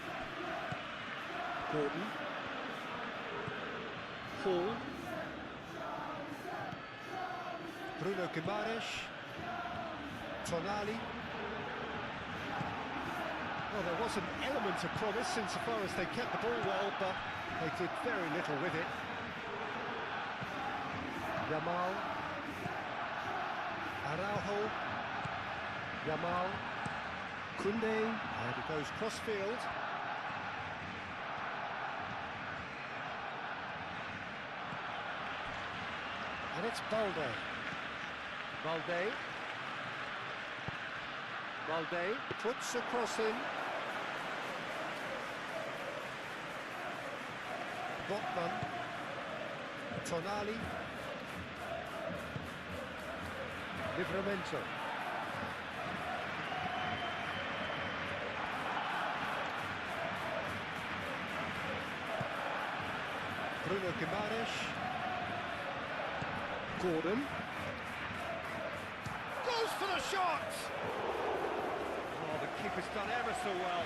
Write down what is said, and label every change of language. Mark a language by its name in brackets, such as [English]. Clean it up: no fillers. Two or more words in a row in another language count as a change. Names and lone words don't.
[English] Gordon. Hall. Bruno Guimaraes. Tonali. Well, there was an element of promise insofar as they kept the ball well, but they did very little with it. Yamal. Araujo. Yamal. Koundé. And it goes cross-field. And it's Balde. Balde puts a cross in. Botman. Tonali. Livramento. Bruno Guimaraes. Gordon. Goes for the shot! Oh, the keeper's done ever so well.